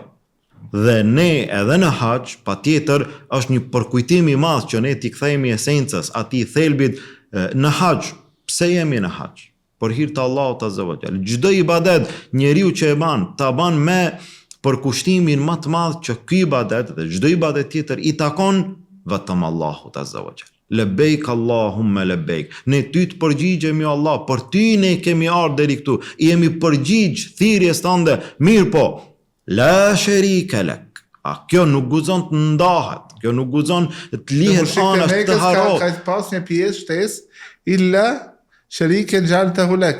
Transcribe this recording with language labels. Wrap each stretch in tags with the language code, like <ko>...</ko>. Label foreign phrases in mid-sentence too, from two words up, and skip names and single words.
<sq>Dhe ne edhe në haxh, patjetër është një përkujtim i madh që ne t'i kthehemi esencës atij thelbit në haxh. Pse jemi në haxh? Për hir të Allahut</sq> <ar>عز وجل.</ar> <sq>Çdo ibadet njeriu që e ban, ta ban me për kushtimin më të madh që ky ibadet dhe çdo ibadet tjetër i takon vetëm Allahut</sq> <ar>عز وجل. لبيك اللهم لبيك.</ar> <sq>Ne ty të përgjigjemi o Allah, për ty ne kemi ardhur deri këtu. Jemi përgjigj thirrjes tënde. Mirë po,</sq> <ar>لا شريك لك.</ar> <sq>Kjo nuk guxon të ndahet, kjo nuk guxon të lihet anash të harro. Ka pas një pjesë shtesë</sq> <ar>إلا شريكا هو لك.</ar>